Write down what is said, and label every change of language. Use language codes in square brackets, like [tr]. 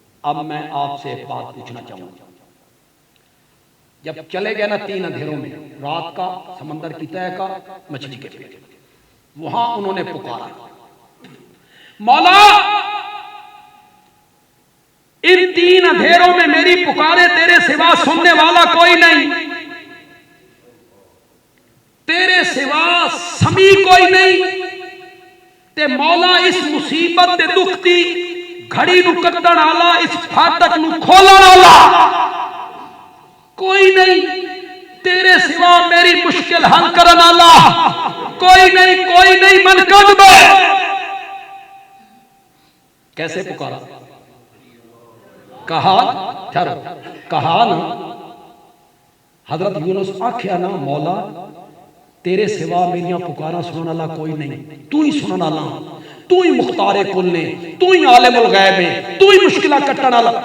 [ur] اب میں آپ سے ایک بات پوچھنا چاہوں گا. جب چلے گئے نا 3 اندھیروں میں، رات کا، سمندر کی تہہ کا، مچھلی کے پیٹ، وہاں انہوں نے پکارا مولا ان 3 اندھیروں میں میری پکارے تیرے سوا سننے والا کوئی نہیں، تیرے سوا سمی کوئی نہیں. [pa] تے مولا اس مصیبت تے دکھ دی گھڑی نو کٹن والا، اس فاتح نو کھولن والا کوئی نہیں، تیرے سوا میری مشکل حل کرن والا کوئی نہیں، کوئی نہیں، من کر دے. [ur] کیسے پکارا؟ کہا ٹھہرو، کہا نا [pa] حضرت یونس آکھیا نا مولا تیرے سوا میریاں پکارا سنن والا کوئی نہیں، تو ہی سنن والا، تو ہی مختار کل نے، تو ہی عالم الغیب ہے، تو ہی مشکلہ کٹن والا.